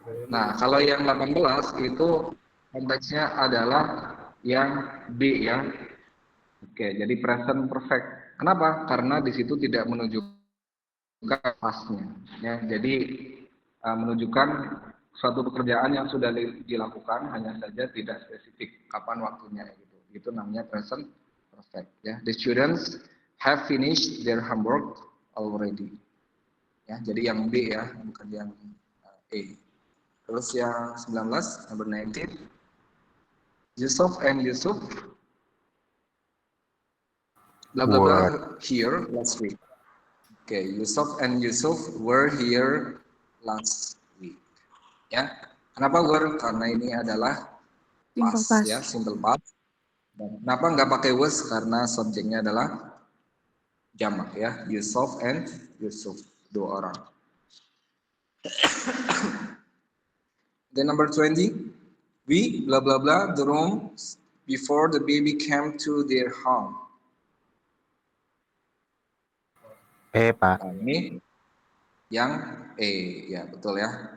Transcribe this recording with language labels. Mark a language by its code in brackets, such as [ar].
[id] Nah, kalau yang 18 itu konteksnya adalah yang B ya. Oke, jadi present perfect. Kenapa? Karena di situ tidak menunjukkan pasnya. Ya, jadi menunjukkan suatu pekerjaan yang sudah dilakukan, hanya saja tidak spesifik kapan waktunya gitu. Itu namanya present perfect. [en] Ya, the students have finished their homework already. [id] Ya, jadi yang B ya, bukan yang A. Terus yang 19, [en] number 19. Yusuf and Yusuf blah blah blah here last week. Okay, Yusuf and Yusuf were here last week. [id] Ya, kenapa were? Karena ini adalah past ya, simple past. Dan kenapa nggak pakai was? Karena subjeknya adalah jamak ya, Yusuf and Yusuf, 2 orang. [en] Then number 20, we blah blah blah the rooms before the baby came to their home. [id] Pak. Nah, ini yang ya betul ya.